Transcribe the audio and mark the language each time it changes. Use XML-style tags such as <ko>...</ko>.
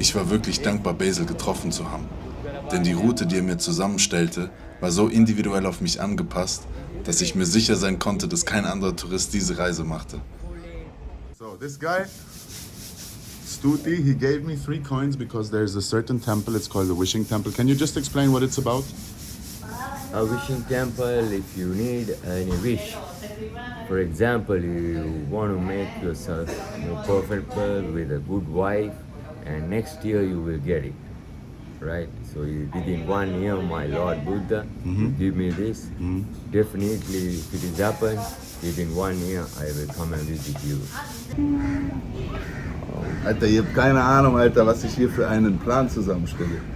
<de>Ich war wirklich dankbar, Basil getroffen zu haben. Denn die Route, die er mir zusammenstellte, war so individuell auf mich angepasst, dass ich mir sicher sein konnte, dass kein anderer Tourist diese Reise machte.</de> <en>So, this guy, Stuti, he gave me 3 coins because there's a certain temple, it's called the Wishing Temple. Can you just explain what it's about? A wishing temple, if you need any wish. For example, you want to make yourself more perfect with a good wife, and next year you will get it. Right? So within 1 year, my Lord Buddha, give me this. Definitely, if it is happen, within 1 year, I will come and visit you.</en> <de>Alter, ihr habt keine Ahnung, Alter, was ich hier für einen Plan zusammenstelle.</de>